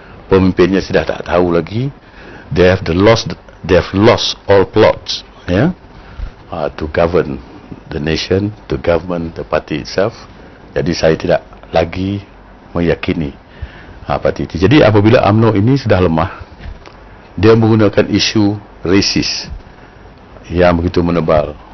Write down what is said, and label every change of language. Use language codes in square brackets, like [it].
[ms] Pemimpinnya sudah tak tahu lagi. [en] They have lost all plots, ya, to govern the nation, to govern the party itself. [ms] Jadi saya tidak lagi meyakini parti itu. Jadi apabila UMNO ini sudah lemah, dia menggunakan isu rasis yang begitu menebal.